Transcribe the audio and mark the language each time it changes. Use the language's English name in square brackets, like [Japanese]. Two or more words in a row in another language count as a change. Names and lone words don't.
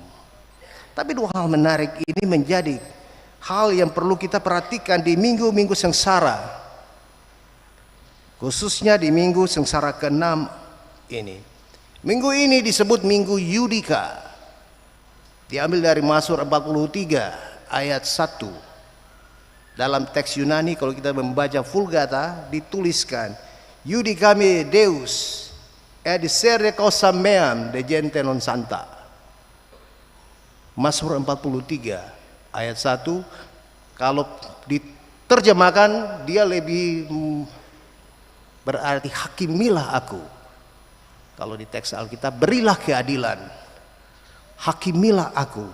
[Indonesian] Tapi dua hal menarik ini menjadi hal yang perlu kita perhatikan di minggu-minggu sengsara, khususnya di minggu sengsara ke-6 ini. Minggu ini disebut Minggu Yudika, diambil dari Mazmur 43 ayat 1. Dalam teks Yunani kalau kita membaca Vulgata dituliskan [Latin] Judicame Deus et discerne causa meam de gente non santa. [Indonesian] Mazmur 43 ayat 1, kalau diterjemahkan dia lebih berarti hakimilah aku. Kalau di teks Alkitab, berilah keadilan, hakimilah aku.